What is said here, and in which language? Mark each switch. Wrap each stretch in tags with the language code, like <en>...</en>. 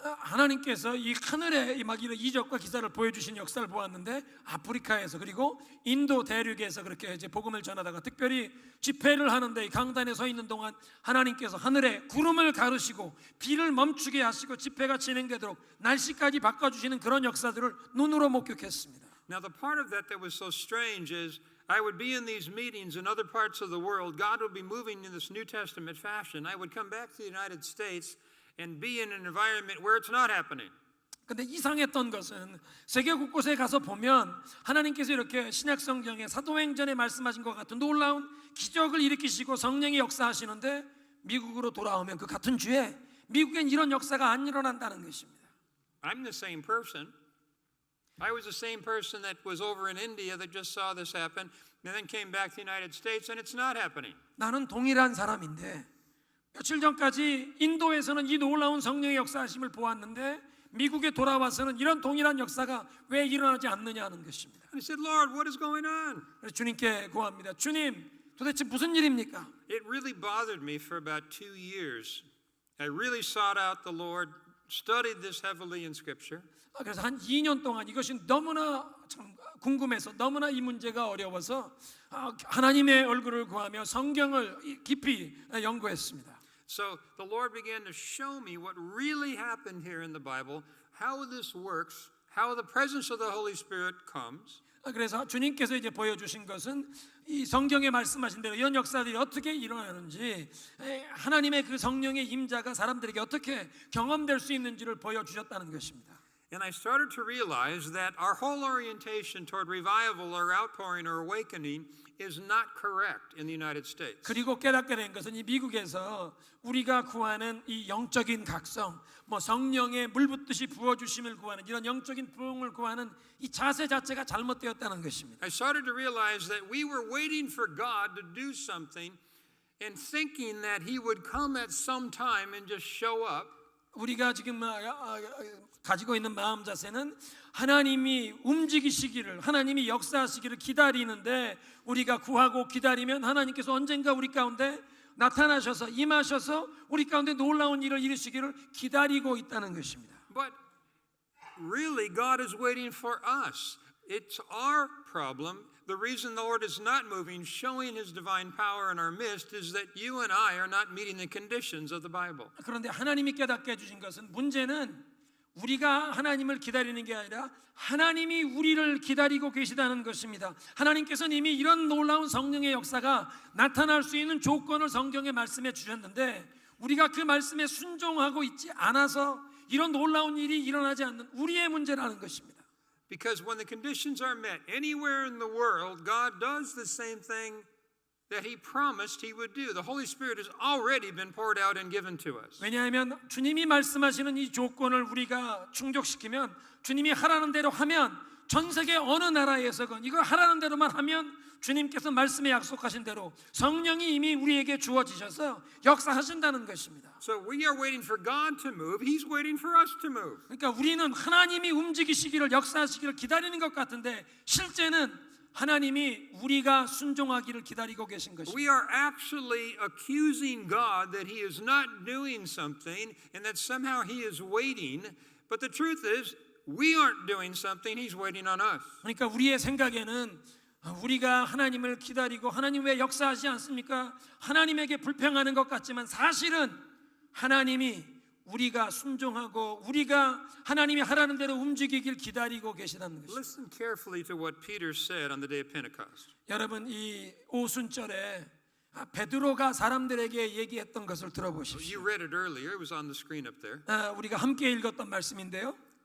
<ko>하나님께서 이 하늘에 막 이런 이적과 기사를 보여주신 역사를 보았는데 아프리카에서 그리고 인도 대륙에서 그렇게 이제 복음을 전하다가 특별히 집회를 하는데 이 강단에 서 있는 동안 하나님께서 하늘에 구름을 가르시고 비를 멈추게 하시고 집회가 진행되도록 날씨까지 바꿔주시는 그런 역사들을 눈으로 목격했습니다.</ko> <en>Now the part of that was so strange is I would be in these meetings in other parts of the world. God would be moving in this New Testament fashion. I would come back to the United States and be in an environment where it's not happening.</en> <ko>근데 이상했던 것은 세계 곳곳에 가서 보면 하나님께서 이렇게 신약 성경에 사도행전에 말씀하신 것 같은 놀라운 기적을 일으키시고 성령이 역사하시는데 미국으로 돌아오면 그 같은 주에 미국엔 이런 역사가 안 일어난다는 것입니다.</ko> <en>I'm the same person. I was the same person that was over in India that just saw this happen and then came back to the United States and it's not happening.</en> <ko>나는 동일한 사람인데 며칠 전까지 인도에서는 이 놀라운 성령의 역사하심을 보았는데 미국에 돌아와서는 이런 동일한 역사가 왜 일어나지 않느냐는 것입니다.</ko> <en>I said, Lord, what is going on?</en> <ko>그래서 주님께 구합니다. 주님, 도대체 무슨 일입니까?</ko> <en>It really bothered me for about 2 years. I really sought out the Lord, studied this heavily in Scripture.</en> <ko>그래서 한 2년 동안 이것이 너무나 참 궁금해서 너무나 이 문제가 어려워서 하나님의 얼굴을 구하며 성경을 깊이 연구했습니다.</ko> <en>So the Lord began to show me what really happened here in the Bible, how this works, how the presence of the Holy Spirit comes.</en> <ko>그래서 주님께서 이제 보여주신 것은 이 성경에 말씀하신 대로 이런 역사들이 어떻게 일어나는지 하나님의 그 성령의 임자가 사람들에게 어떻게 경험될 수 있는지를 보여주셨다는 것입니다.</ko> <en>And I started to realize that our whole orientation toward revival or outpouring or awakening is not correct in the United States.</en> <ko>그리고 깨닫게 된 것은 이 미국에서 우리가 구하는 이 영적인 각성, 성령의 물 붓듯이 부어주심을 구하는 이런 영적인 부흥을 구하는 이 자세 자체가 잘못되었다는 것입니다.</ko> <en>I started to realize that we were waiting for God to do something and thinking that He would come at some time and just show up.</en> <ko>우리가 지금 가지고 있는 마음 자세는 하나님이 움직이시기를, 하나님이 역사하시기를 기다리는데 우리가 구하고 기다리면 하나님께서 언젠가 우리 가운데 나타나셔서 임하셔서 우리 가운데 놀라운 일을 이루시기를 기다리고 있다는 것입니다.</ko> <en>But really God is waiting for us. It's our problem. The reason the Lord is not moving, showing His divine power in our midst, is that you and I are not meeting the conditions of the Bible.</en> <ko>그런데 하나님이 깨닫게 해주신 것은 문제는 우리가 하나님을 기다리는 게 아니라 하나님이 우리를 기다리고 계시다는 것입니다. 하나님께서는 이미 이런 놀라운 성령의 역사가 나타날 수 있는 조건을 성경에 말씀해 주셨는데 우리가 그 말씀에 순종하고 있지 않아서 이런 놀라운 일이 일어나지 않는 우리의 문제라는 것입니다.</ko> <en>Because when the conditions are met anywhere in the world, God does the same thing that He promised He would do. The Holy Spirit has already been poured out and given to us.</en> <ko>왜냐하면 주님이 말씀하시는 이 조건을 우리가 충족시키면 주님이 하라는 대로 하면 전 세계 어느 나라에서건 이거 하라는 대로만 하면 주님께서 말씀에 약속하신 대로 성령이 이미 우리에게 주어지셔서 역사하신다는 것입니다.</ko> <en>So we are waiting for God to move. He's waiting for us to move.</en> <ko>그러니까 우리는 하나님이 움직이시기를 역사하시기를 기다리는 것 같은데 실제는 하나님이 우리가 순종하기를 기다리고 계신 것입니다.</ko> <en>We are actually accusing God that He is not doing something and that somehow He is waiting. But the truth is, we aren't doing something, He's waiting on us.</en> <ko>그러니까 우리의 생각에는 우리가 하나님을 기다리고 하나님 왜 역사하지 않습니까? 하나님에게 불평하는 것 같지만 사실은 하나님이 우리가 순종하고 우리가 하나님이 하라는 대로 움직이길 기다리고 계시다는 것입니다.</ko> <en>Listen carefully to what Peter said on the day of Pentecost.</en> <ko>여러분 이 오순절에 베드로가 사람들에게 얘기했던 것을 들어보십시오.</ko> <en>You read it earlier, it was on the screen up there.</en> <ko>우리가 함께 읽었던 말씀인데요.</ko>